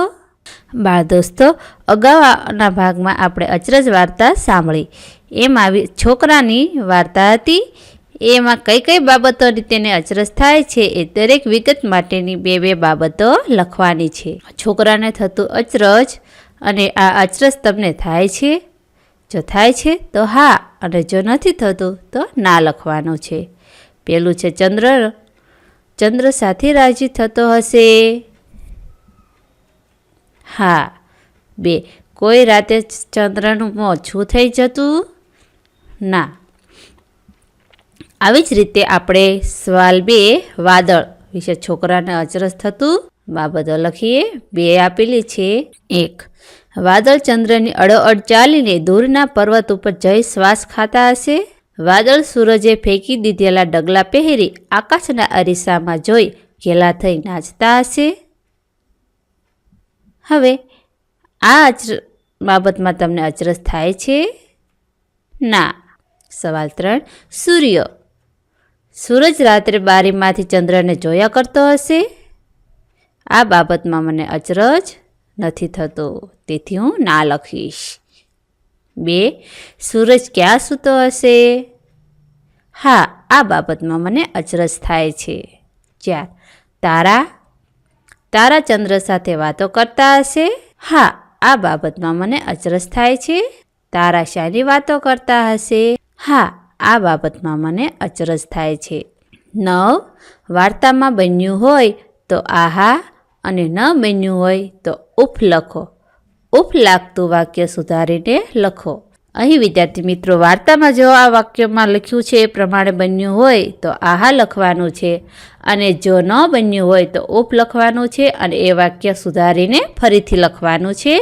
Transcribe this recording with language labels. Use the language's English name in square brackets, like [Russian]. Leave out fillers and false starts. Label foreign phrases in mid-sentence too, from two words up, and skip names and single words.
[Gujarati] બાળ દોસ્તોં, અગાઉના ભાગમાં આપણે અચરજ વાર્તા સાંભળી। એમાં છોકરાની વાર્તા હતી। એમાં કઈ કઈ બાબતોની તેને અચરજ થાય છે એ દરેક વિગત માટેની બે બાબતો લખવાની છે। છોકરાને થતું અચરજ અને આ અચરજ તમને થાય છે? જો થાય છે તો હાં, અને જો નથી થતું તો ના લખવાનું છે। પેલું છે ચંદ્ર સાથે રાજી થતો હશે? हाँ। 2 કોઈ રાતે ચંદ્રનું મોં છૂ થઈ જતું? ना। આવી જ રીતે આપણે સવાલ 2 વાદળ વિશે છોકરાને અચરજ થતું બાબતો લખીએ। 2 આપેલી છે। 1 વાદળ ચંદ્રની અડોઅડ ચાલીને દૂરના પર્વત ઉપર જઈ શ્વાસ ખાતા હશે। વાદળ સૂરજે ફેંકી દીધેલા ડગલા પહેરી આકાશના અરીસામાં જોઈ ઘેલા થઈ નાચતા હશે। હવે આ બાબતમાં તમને અચરજ થાય છે? ના। સવાલ 3 સૂરજ રાત્રે બારી માંથી ચંદ્ર ને જોયા કરતો હશે? આ બાબત માં મને અચરજ નથી થતો, તેથી હૂં ના લખીશ। 2 સૂરજ ક્યા સૂતો હશે? હાં, આ બાબત માં મને અચરજ થાય છે। 4 તારા ચંદ્ર સાથે વાતો કરતા હશે? હાં, આ બાબત માં મને અચરજ થાય છે। તારા શાની વાતો કરતા હશે? હાં, આ બાબત માં મને અચરજ થાય છે। 9 વાર્તા માં બન્યુ હોય તો આહા અને ન બન્યુ હોય તો ઉફ લખો। ઉફ લાગતું વાક્ય સુધારીને લખો। અહીં વિદ્યાર્થી મિત્રોં, વાર્તા માં જો આ વાક્ય માં લખ્યું છે એ પ્રમાણે બન્યુ હોય તો આહા લખવાનું છે, અને જો ન બન્યુ હોય તો ઉફ લખવાનું છે, અને એ વાક્ય સુધારીને ફરીથી લખવાનું છે।